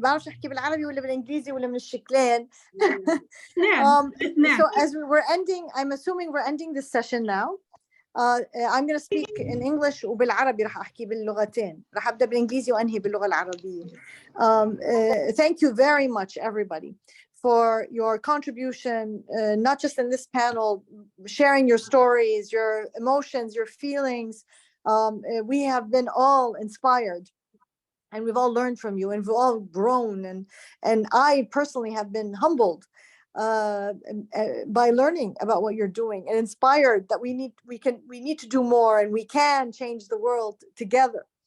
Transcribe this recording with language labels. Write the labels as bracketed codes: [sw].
[ar] بعرف أحكي بالعربي ولا بالإنجليزي ولا من الشكلين. [en] So as we're ending, I'm assuming we're ending this session now. I'm going to speak in English [ar] وبالعربي رح أحكي باللغتين. رح أبدأ بالإنجليزي وأنهي باللغة العربية. [en] Thank you very much everybody for your contribution, not just in this panel, sharing your stories, your emotions, your feelings. We have been all inspired. And we've all learned from you, and we've all grown, and I personally have been humbled by learning about what you're doing, and inspired that we need to do more, and we can change the world together.